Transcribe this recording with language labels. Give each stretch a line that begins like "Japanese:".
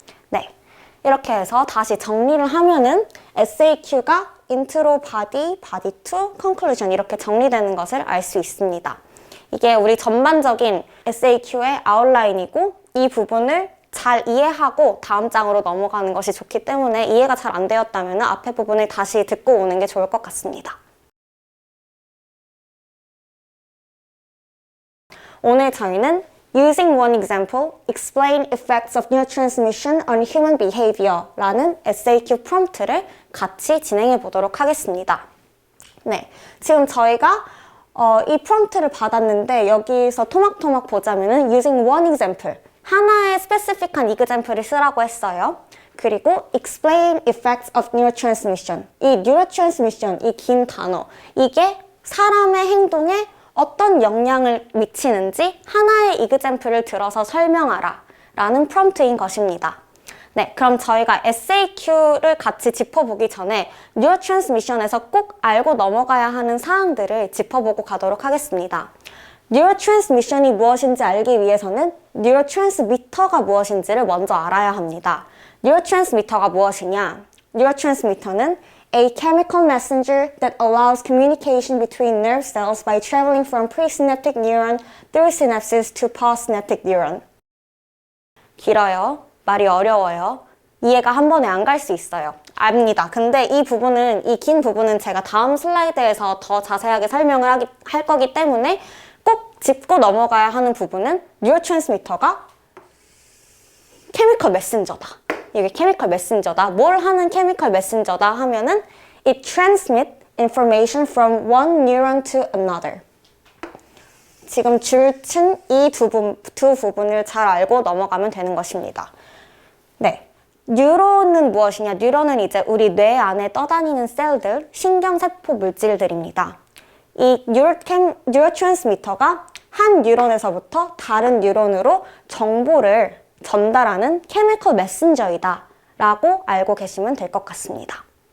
Korean: 네, 이렇게 해서 다시 정리를 하면은 SAQ가 intro, body, body 2, conclusion 이렇게 정리되는 것을 알 수 있습니다. 이게 우리 전반적인 SAQ의 아웃라인이고 이 부분을 잘 이해하고 다음 장으로 넘어가는 것이 좋기 때문에 이해가 잘 안 되었다면 앞에 부분을 다시 듣고 오는 게 좋을 것 같습니다. 오늘 저희는
English: Using one example, explain effects of neurotransmission on human behavior
Korean: 라는 SAQ 프롬프트를 같이 진행해 보도록 하겠습니다. 네, 지금 저희가 이 프롬프트를 받았는데 여기서 토막토막 보자면은
English: using one example,
Korean: 하나의 스페시픽한 example을 쓰라고 했어요. 그리고
English: explain effects of neurotransmission,
Korean: 이 neurotransmission, 이 긴 단어, 이게 사람의 행동에 어떤 영향을 미치는지 하나의 example을 들어서 설명하라 라는 프롬프트인 것입니다. 네, 그럼 저희가 SAQ를 같이 짚어보기 전에 neurotransmission에서 꼭 알고 넘어가야 하는 사항들을 짚어보고 가도록 하겠습니다. neurotransmission이 무엇인지 알기 위해서는 neurotransmitter가 무엇인지를 먼저 알아야 합니다. neurotransmitter가 무엇이냐? neurotransmitter는
English: A chemical messenger that allows communication between nerve cells by traveling from presynaptic neuron through synapses to postsynaptic neuron.
Korean: 길어요. 말이 어려워요. 이해가 한 번에 안 갈 수 있어요. 압니다. 근데 이 긴 부분은 제가 다음 슬라이드에서 더 자세하게 설명을 할 거기 때문에 꼭 짚고 넘어가야 하는 부분은 뉴로트랜스미터가 케미컬 메신저다. 이게 케미컬 메신저다. 뭘 하는 케미컬 메신저다 하면은
English: it transmits information from one neuron to another.
Korean: 지금 줄친 이 두 부분을 잘 알고 넘어가면 되는 것입니다. 네. 뉴런은 무엇이냐? 뉴런은 이제 우리 뇌 안에 떠다니는 셀들, 신경세포 물질들입니다. 이 뉴로트랜스미터가 한 뉴런에서부터 다른 뉴런으로 정보를 전달하는 케미컬 메신저이다 라고 알고 계시면 될 것 같습니다.